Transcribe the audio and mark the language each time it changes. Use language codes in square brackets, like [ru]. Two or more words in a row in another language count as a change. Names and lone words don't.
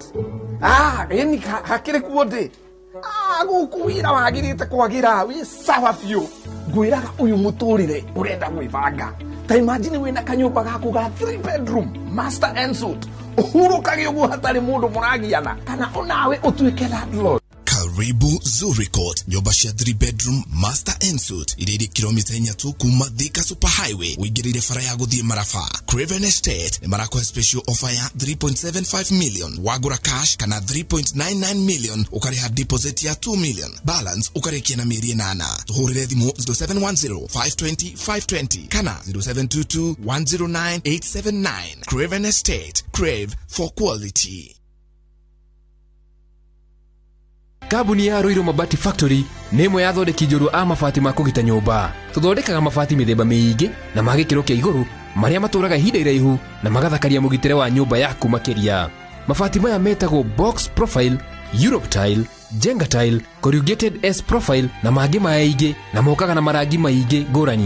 [ki] Yani hakire kuode. Gukuira wagirite kwagira wi sawa biu. Ngwiraga uyu muturire urenda gwibanga. Ta imagine wina kanyumba gaku ga [en] 3 bedroom, master and suite. [ki] Uhurukage uguo hatari mundu muragiana. Kana onawe utuike landlord. Karibu Zuri Court, nyumba cia [en] 3 bedroom master and suite [ki] iriri kilomita 4 tu kuma Thika Superhighway wigirire fara ya guthie Marafa. Craven Estate ni marako [en] special offer [ki] ya 3.75 million wagura cash kana 3.99 million ukariha deposit ya 2 million balance ukarikia na mieri 8. Tuhurire thimu 0710 520 520 kana 0722 109 879. [en] Craven Estate, crave for quality. [ki] Kabuni ya Ruiru Mabati Factory nemo yathondeki njorua a mabati ma kugita nyumba. Tuthondekaga mabati mithemba miingi na magikiro kia iguru maria maturaga ihinda iraihu na magathakaria mugitire wa nyumba yaku makiria. Mabati maya metagwo [en] box profile, Europe tile, Jenga tile, corrugated S profile [ki] na mangi maingi na mokaga na marangi maingi ngurani.